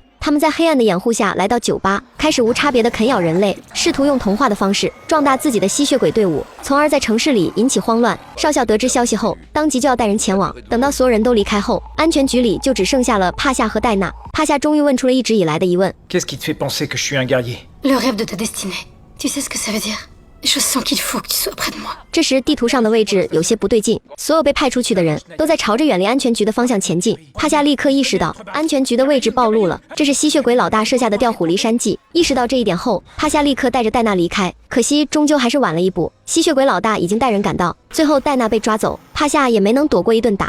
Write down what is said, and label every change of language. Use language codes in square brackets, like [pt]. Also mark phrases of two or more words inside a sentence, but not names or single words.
[zh] 他们在黑暗的掩护下来到酒吧，开始无差别的啃咬人类，试图用同化的方式壮大自己的吸血鬼队伍，从而在城市里引起慌乱。少校得知消息后，当即就要带人前往。等到所有人都离开后，安全局里就只剩下了帕夏和戴娜。帕夏终于问出了一直以来的疑问 [fr] Qu'est-ce qui te fait penser que je suis un guerrier? Le rêve de ta destinée. Tu sais ce que ça veut dire? Je sens qu'il faut que tu sois près de moi. [zh] 这时地图上的位置有些不对劲，所有被派出去的人都在朝着远离安全局的方向前进。帕夏立刻意识到安全局的位置暴露了，这是吸血鬼老大设下的调虎离山计。意识到这一点后，帕夏立刻带着戴娜离开，可惜终究还是晚了一步。吸血鬼老大已经带人赶到，最后戴娜被抓走，帕夏也没能躲过一顿打。